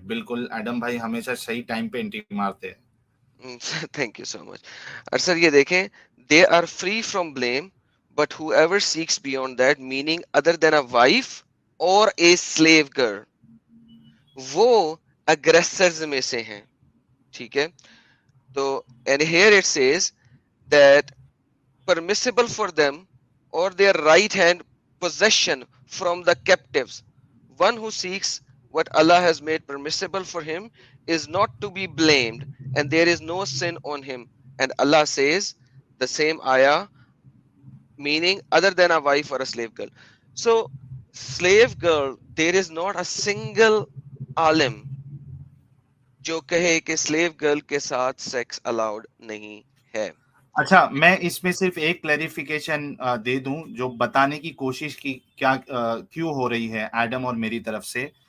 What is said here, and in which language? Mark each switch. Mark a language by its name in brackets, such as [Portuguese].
[Urdu] بالکل ایڈم بھائی ہمیشہ صحیح ٹائم پہ انٹری مارتے ہیں. [English] Thank you so much. اور sir یہ دیکھیں, they are free from blame but whoever seeks beyond that, meaning other than a wife or a slave girl, [Urdu] وہ اگریسرز میں سے ہیں. ٹھیک ہے, تو [English] and here it says that permissible for them or their right hand possession from the captives. One who seeks what Allah has made permissible for him is not to be blamed, and there is no sin on him. And Allah says the same ayah, meaning other than a wife or a slave girl. So slave girl, there is not a single alim [Urdu] جو کہے کہ sleeve girl کے ساتھ sex allowed نہیں ہے. اچھا, میں اس میں صرف ایک کلیریفیکیشن دے دوں جو بتانے کی کوشش کی کیا کیوں ہو رہی ہے ایڈم اور میری طرف سے.